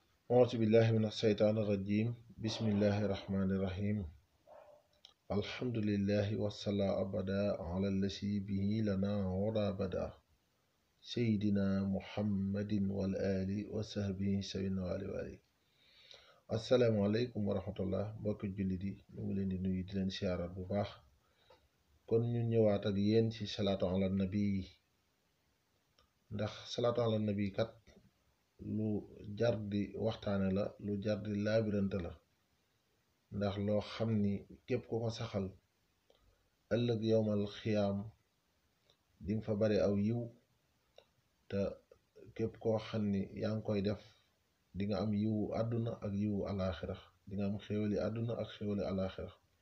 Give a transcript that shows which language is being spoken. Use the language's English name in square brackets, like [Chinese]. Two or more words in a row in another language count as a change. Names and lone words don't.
[Arabic] أعوذ بالله من الشيطان الرجيم بسم الله الرحمن الرحيم الحمد لله والصلاة أبدا على الذي به لنا عرى بدا سيدنا محمد والآل وصحبه سوينا والي السلام عليكم ورحمة الله [Wolof] mbokk jullit yi ñu ngi leen di nuyu di leen siyaaraat bu baax kon ñu ñëwaat ak yéen ci [Arabic] الصلاة على النبي [Wolof] ndax [Arabic] الصلاة على النبي [Wolof] kat lu jar di waxtaane la lu jar di laabirante la ndax loo xam ni képp ku ko saxal ëllëg [Arabic] يوم القيامة [Wolof] di nga fa bari aw yiw te képp koo xam ni yaa ngi koy def di nga am yiwu àdduna ak yiwu alaaxira di nga am xéwali àdduna ak xéwali alaaxira